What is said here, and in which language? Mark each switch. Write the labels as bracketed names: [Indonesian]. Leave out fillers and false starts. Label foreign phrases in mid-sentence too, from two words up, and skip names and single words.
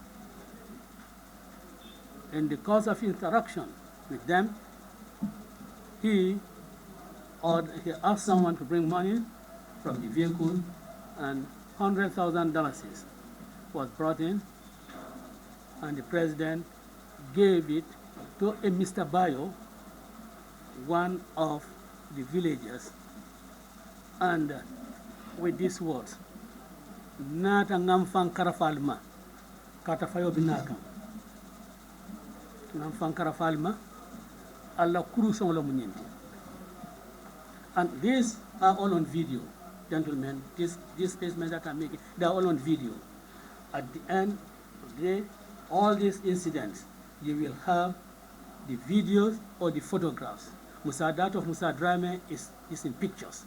[English] In the course of interaction with them, he asked someone to bring money from the vehicle, and $100,000 was brought in, and the president gave it to a Mr. Bayo, one of the villagers, and with these words, [Mandingo] "Nata ngamfang karafalma, katafayo binakam. Ngamfang karafalma, alla kurusong la munyenti." [English] And these are all on video, gentlemen. These statements that I'm making, they are all on video. At the end of the day, all these incidents, you will have the videos or the photographs. That of Musa Drame is in pictures.